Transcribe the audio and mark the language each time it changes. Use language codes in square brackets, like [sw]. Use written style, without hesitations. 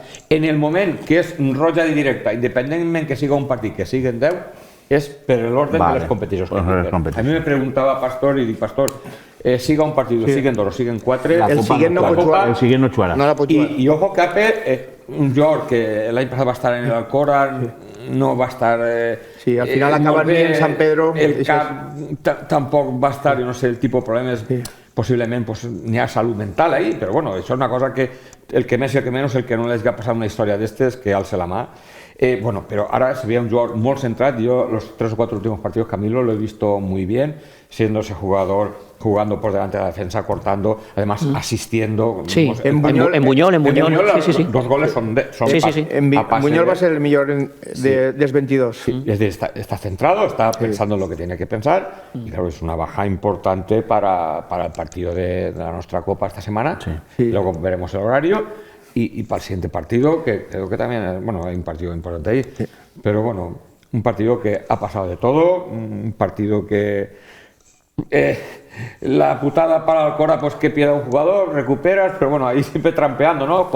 [ca] En el moment que és roja directa, independentment que siga un partit que siguin 10, és per l'ordre de les competicions. A mi me preguntava Pastor i dic, Pastor, siga un partit, siguen dos o siguen quatre, [es] el siguiente [ca] no jugarà. I ojo que Ape, un jugador que l'any passat va estar en l'Alcora, no va estar... Sí, al final acaba en San Pedro. El cap tampoc va estar, no sé, el tipus de problemes, possiblement n'hi ha salut mental ahí, però bueno, això és una cosa que el que més i el que menys, el que no les ha passat una història d'estes, que alce la mà. Bueno, però ara se veia un jugador molt centrat. [es] Jo los 3 o 4 últimos partidos, Camilo, lo he visto muy bien, siendo ese jugador, jugando por delante de la defensa, cortando, además asistiendo. Sí, en Buñol, sí. Dos goles son sí. [ca] En Buñol va a ser el millor de 22. [es] Sí, está centrado, está pensando en lo que tiene que pensar, y claro, es una baja importante para el partido de la nuestra Copa esta semana. Sí. Luego veremos el horario. Y para el siguiente partido, que creo que también, bueno, hay un partido importante ahí, pero bueno, un partido que ha pasado de todo, un partido que la putada para Alcora, pues que pierda un jugador, recuperas, pero bueno, ahí siempre trampeando, ¿no?